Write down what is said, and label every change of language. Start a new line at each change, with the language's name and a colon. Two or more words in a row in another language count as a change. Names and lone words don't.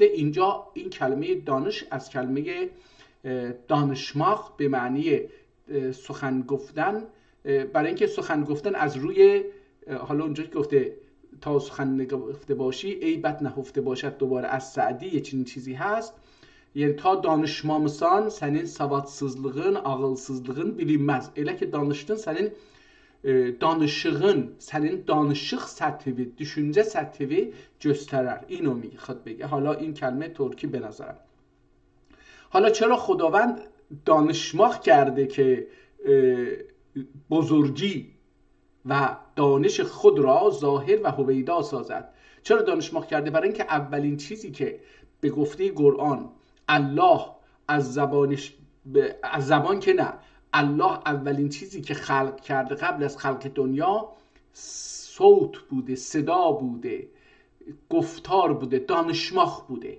Persian: اینجا این کلمه دانش از کلمه دانشماخ به معنی سخن گفتن، برای اینکه سخن گفتن از روی، حالا اونجا گفته تا سخن نگفته باشی عیبت نهفته باشد، دوباره از سعدی یه چیزی هست،
Azerbaijani: yəni ta danışmamısan sənin savadsızlığın, ağılsızlığın bilinməz. Elə ki danışdın, sənin danışığın, sənin danışıq səthi, düşüncə səthi göstərər.
Persian: اینو میخواد بگه. حالا این کلمه ترکی به نظرم. حالا چرا خداوند دانشماخ کرده که بزرگی و دانش خود را ظاهر و هویدا سازد؟ چرا دانشماخ کرده؟ برای اینکه اولین چیزی که به گفته قرآن الله از زبان که نه، الله اولین چیزی که خلق کرده قبل از خلق دنیا صوت بوده، صدا بوده، گفتار بوده، دانشماخ بوده.